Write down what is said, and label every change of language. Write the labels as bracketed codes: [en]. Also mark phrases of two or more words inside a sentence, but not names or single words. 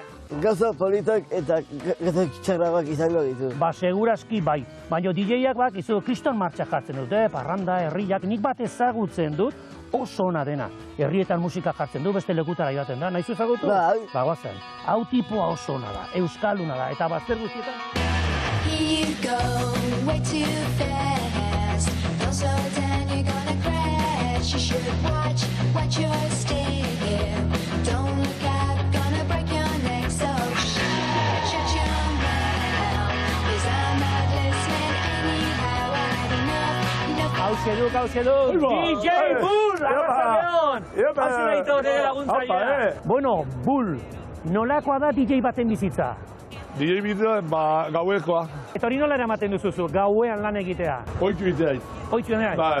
[eu] Gauza politak eta gauza txarragoak izango ditu. Segurazki bai, baina DJ-ak bakizu kriston martxa jartzen dute, parranda, herriak, nik bat ezagutzen dut, oso ona dena. Herrietan musika jartzen du, beste lekutara joaten da, nahizu ezagutu? Bai. Bagoazen, hau tipua oso ona da, euskalduna da, eta bazter guztietan? [en] Here you go, way too fast. Don't slow down, you're gonna crash. You should watch your step. Don't look out, gonna break your neck. So shut your mouth, 'cause I'm not listening anyhow. I had enough. [eu] Hauxe du, DJ Bull, arratsaldeon! Hauxe da Aitor laguntzailea. Bueno, Bull, nolakoa da DJ baten bizitza? DJ bizitza, gauekoa. Eta hori nola eramaten duzuzu, gauean lan egitea? Oitu egitea. Oitu egitea?